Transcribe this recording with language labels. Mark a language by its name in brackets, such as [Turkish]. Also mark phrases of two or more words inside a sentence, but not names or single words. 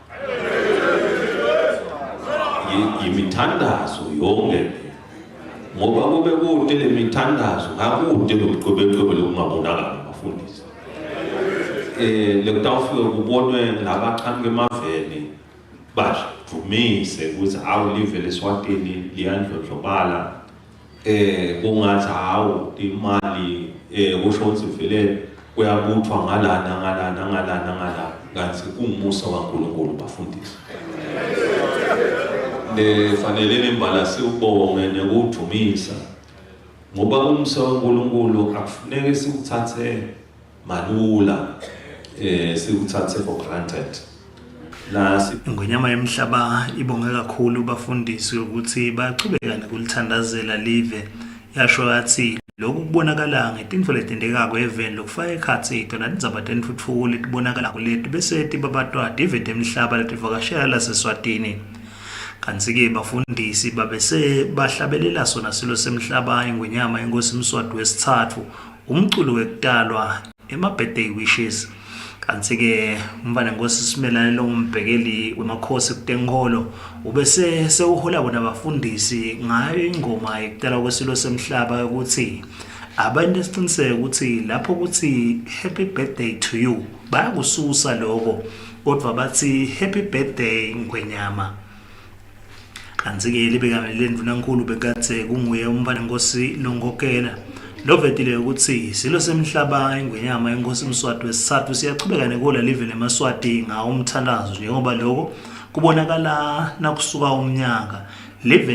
[Swati] yimithandazo yonke ngoba kube kude le mithandazo ngakude lokuqhubele kungabonakala bafundisi lekutawufika kubonwe labaqhamuke emaveni bavumise ukuthi live leSwatini liyandlondlobala kungathi imali kusho ukuthi vele kuyabuthwa ngalana kanti kungumusa kaNkulunkulu bafundisi fanele lembala siubonge nekudumisa ngoba umsa kaNkulunkulu akufuneki sikuthathe malula sikuthathe [English] for granted [Swati] Ingonyama yemhlaba ibonge kakhulu bafundisi ukuthi baqhubeka nokulithandazela live yasho yathi lokhu kubonakala ngetintfo letendekako eveni lokufaka ekhatsi itona lizabathe ntfutfuko letibonakala kulethu bese tibabatwa divete emhlaba letivakashela laseSwatini kanti-ke bafundisi babese bahlabelela sona silo semhlaba ingonyama yenkosi Mswati wesithathu umculo wekutalwa ema- [English] birthday wishes [Swati] kanti-ke umfana nkosi Simelane lo umbhekeli wemakhosi kutenkolo ubese sewuhola bona bafundisi ngayo ingoma yekutalwa kwesilo semhlaba ukuthi abantu esiqiniseke ukuthi lapho ukuthi happy [English] birthday to you [Swati] bayakususa lokho kodwa bathi [English] happy birthday [Swati] ngwenyama kanti-ke libekamelele ndvunankulu bekathe kunguye umfana nkosi Longokela lovetile ukuthi silo semhlaba ingwenyama yenkosi Mswati wesithathu siyaqhubeka nekola live leMaswati ngawo umthandazo njengoba lokho kubonakala nakusuka umnyaka live